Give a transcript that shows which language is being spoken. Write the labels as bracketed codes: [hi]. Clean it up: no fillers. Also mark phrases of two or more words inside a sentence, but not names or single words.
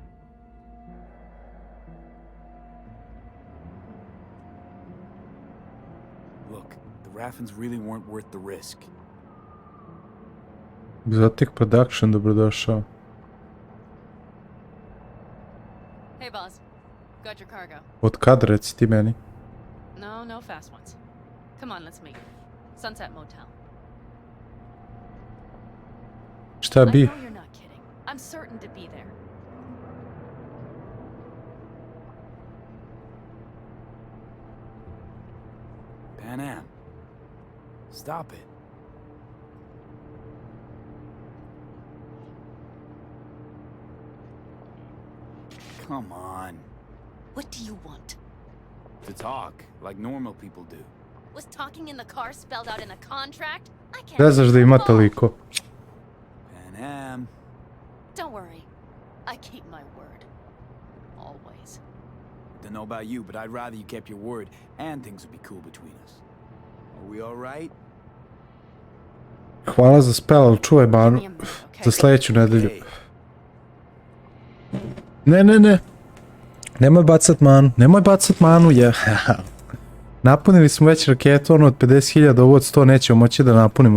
[en] Look, the Raffins really weren't worth the risk. [sr] Exotic Production, dobrodošao. [en] Hey, boss. Got your cargo. [sr] Od kad, reci ti meni? [en] No fast ones. Come on, let's meet. Sunset Motel. [sr] Šta bi? [en] I know you're not kidding. I'm certain to be there. Pan Am. Stop it. Come on. What do you want? To talk, like normal people do. Was talking in the car spelled out in a contract? I can't... [sr] Ne znaš da ima toliko. [en] Pan Am. Don't worry. I keep my word. Always. Don't know about you, but I'd rather you kept your word and things would be cool between us. Are we all right? [sr] Hvala za spell, ali čuvaj manu. Za sljedeću nedelju. Ne. Nemoj bacat manu, je. Napunili smo već raketu, ono od 50.000, ovo od 100 nećemo moći da napunimo.